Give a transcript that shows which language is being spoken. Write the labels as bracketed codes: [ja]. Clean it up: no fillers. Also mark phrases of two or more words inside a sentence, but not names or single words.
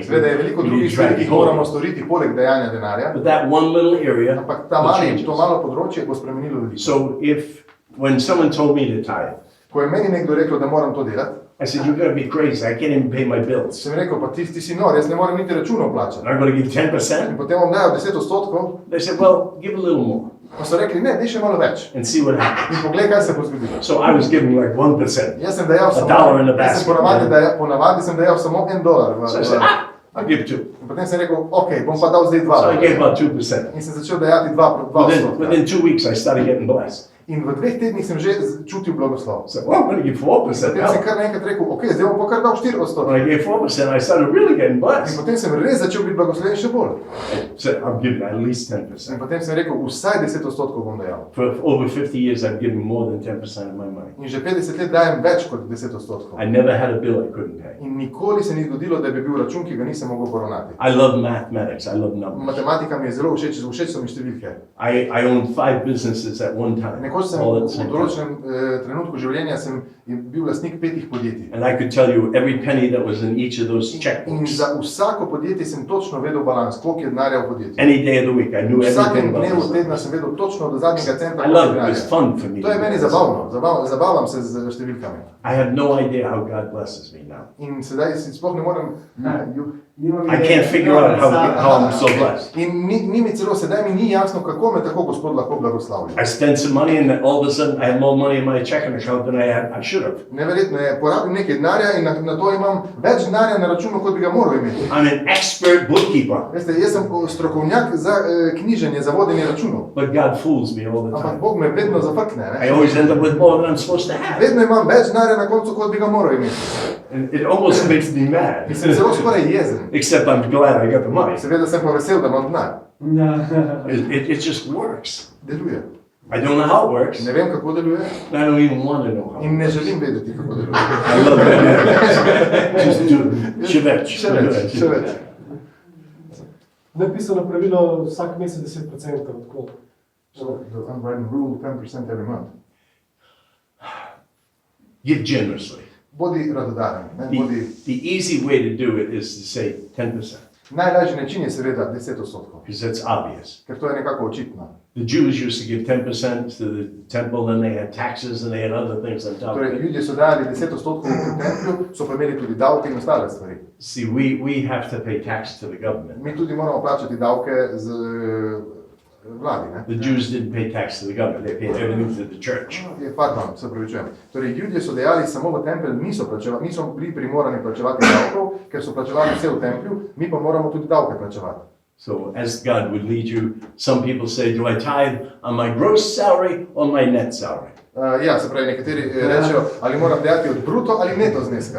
[sl] seveda je veliko [en] We need [sl] drugih [en] to try [sl] stvari, [en] to [sl] ki [en] be [sl] jih moramo [en] holy. [sl] storiti, poleg dajanja denarja, [en] But that one little area [sl] ampak [en] will change [sl] to [en] us. [sl] malo področje bo spremenilo veliko. [en] So when someone told me to tithe, [sl] Ko je meni nekdo rekel, da moram to delati, [en] I said, you're going to be crazy. I can't even pay my bills. [sl] sem rekel, pa ti si nor, jaz ne morem niti računov plačati. [en] And I'm going to give [sl] In [en] 10%. [sl] potem bom dajal 10%, [en] They said, well, give a little more [sl] pa so rekli, ne, daj še malo več. [en] and see what happens. [sl] In poglej, kaj se bo zgodilo. [en] So I was giving like 1%. [sl] Jaz sem dajal samo, [en] dollar in the [sl] jaz sem [en] basket. [sl] ponavadi sem dajal samo $1. [en] So I said, I'll give 2. [sl] In potem sem rekel, ok, bom pa dal zdaj [en] So I gave [sl] 2. [en] about 2%. [sl] In sem začel dajati 2%. [en] Within 2 weeks, I started getting blessed. [sl] In v 2 tednih sem že čutil blagoslov. [en] So, well, I'm going to give 4% [sl] Potem sem [en] now. [sl] kar naenkrat rekel, ok, zdaj bom pa kar dal 4%. [en] When I gave 4%, I started really getting [sl] In [en] blessed. [sl] potem sem res začel biti blagosloven še bolj. [en] I said, I'm giving at least [sl] In [en] 10%. [sl] potem sem rekel, vsaj 10% bom dajal. [en] For over 50 years, I've given more than 10% of my money. [sl] In že 50 let dajem več kot 10%. [en] I never had a bill I couldn't pay. [sl] In nikoli se ni zgodilo, da bi bil račun, ki ga nisem mogel poravnati. [en] I love mathematics. I love numbers. [sl] Matematika mi je zelo všeč, všeč so mi številke. [en] I owned 5 businesses at one time. [sl] Nekoč sem [en] All at the [sl] v [en] same time. [sl] določenem trenutku življenja sem bil lastnik 5 podjetij. [en] And I could tell you every penny that was in each of those [sl] In [en] checkbooks. [sl] za vsako podjetje sem točno vedel balans, koliko je denarja v podjetju. [en] Any day of the week, I knew everything [sl] Vsakem [en] about [sl] dnevu [en] this. [sl] tedna sem vedel točno do zadnjega centa, [en] I [sl] koliko je [en] love it. It was [sl] denarja. [en] fun for me. [sl] To je meni zabavno, zabavam se z številkami. [en] I have no idea how God blesses me now. [sl] In sedaj si sploh ne morem, [en] I can't figure out how I'm so blessed. [sl] in ni mi celo, sedaj mi ni jasno, kako me tako Gospod lahko blagoslavlja. [en] I spent some money and then all of a sudden I have more money in my checking account than I should have. [sl] Neverjetno je, porabim nekaj denarja in na to imam več denarja na računu, kot bi ga moral imeti. [en] I'm an expert bookkeeper, [sl] Veste, jaz sem strokovnjak za knjiženje, za vodenje računov, [en] but God fools me all the [sl] ampak [en] time. [sl] Bog me vedno zafrkne. [en] I [sl] Ne? [en] always end up with more than I'm supposed to have. [sl] Vedno imam več denarja na koncu, kot bi ga moral imeti. [en] And it almost makes me mad. [sl] In sem zelo skoraj jezen. [en] Except I'm glad I got the money. [sl] Seveda sem pa vesel, da imam denar. [en] It just works. [sl] Deluje. [en] I don't know how it works. [sl] Ne vem, kako deluje [en] I don't even want to know how. [sl] in ne želim vedeti, kako deluje. [en] I love it. Just do it. [sl] Še več. Še več, še več. Napisano pravilo vsak mesec 10%. Tako. [en] So, the unwritten rule, 10% every month. Give generously. [sl] Bodi radodaren. Ne? Bodi... [en] The easy way to do it is to say 10%, [sl] Najlažji način je seveda 10%, [en] because that's obvious. [sl] ker to je nekako očitno. [en] The Jews used to give 10% to the temple, then they had taxes and they had other things on top of [sl] Torej, [en] it. [sl] ljudje so dali 10% v templju, so pa imeli tudi davke in ostale stvari. [en] See, we have to pay tax to the government. [sl] Mi tudi moramo plačati davke z vladi. Ne? [en] The Jews didn't pay tax to the government, they paid everything to the church. [sl] Pardon, se pravičujem. Torej, ljudje so dejali samo v tempelj, niso bili primorani plačevati davkov, ker so plačevali vse v templju, mi pa moramo tudi davke plačevati. [en] So as God would lead you, some people say, do I tithe on my gross salary or my net salary? [sl] Ja, se pravi, nekateri rečejo, ali moram dejati od bruto ali neto zneska.